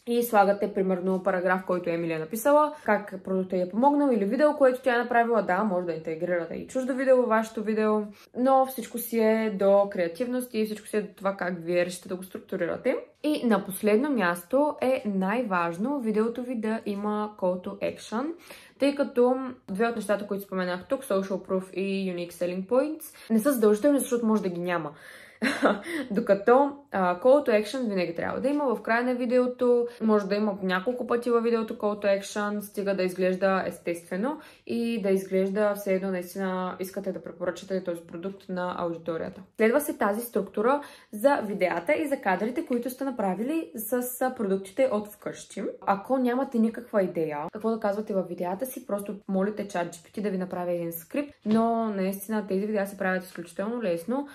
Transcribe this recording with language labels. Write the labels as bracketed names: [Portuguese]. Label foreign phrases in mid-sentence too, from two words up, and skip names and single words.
[Bulgarian] И слагате примерно параграф, който Емили е написала, как продуктът е помогнал или видео, което тя е направила. Да, може да интегрирате и чуждо видео във вашето видео, но всичко си е до креативност и всичко си е до това как вие решите да го структурирате. И на последно място е най-важно видеото ви да има [English] call to action, [Bulgarian] тъй като две от нещата, които споменах тук, [English] social proof и unique selling points, [Bulgarian] не са задължителни, защото може да ги няма. Докато [English] call to action [Bulgarian] винаги трябва да има в края на видеото, може да има няколко пъти във видеото [English] call to action, [Bulgarian] стига да изглежда естествено и да изглежда все едно наистина искате да препоръчате този продукт на аудиторията. Следва се тази структура за видеята и за кадрите, които сте направили с продуктите от вкъщи. Ако нямате никаква идея какво да казвате във видеята си, просто молите ChatGPT да ви направи един скрипт, но наистина тези видеа се правят изключително лесно.